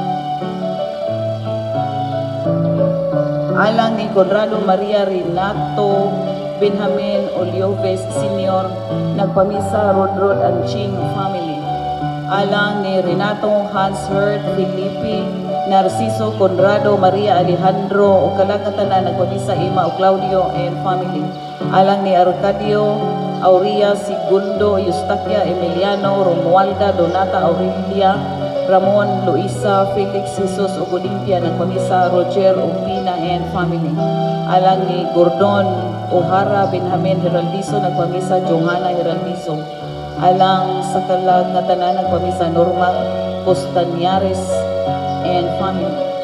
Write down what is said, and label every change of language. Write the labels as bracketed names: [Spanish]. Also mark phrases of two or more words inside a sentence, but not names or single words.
[Cebuano] Alang ni Conrado Maria Renato Benjamin Olioves Sr. nagpamisa Rodrod and Ching family. Alang ni Renato Hans Hurt Felipe Narciso Conrado Maria Alejandro ug kalangatanan nagpamisa Ima ug Claudio [English] and family. [Cebuano] Alang ni Arcadio Aurea Segundo Eustaquia Emiliano Romualda Donata Aurelia Ramon Luisa Felix Jesus ug Olimpia nagpamisa Roger Umpina [English] and family. [Cebuano] Alang ni Gordon O'Hara Benjamin Heraldizo nagpamisa Johanna Heraldizo. Alang sa kalangatanan nagpamisa Norma Costañares [English] and family.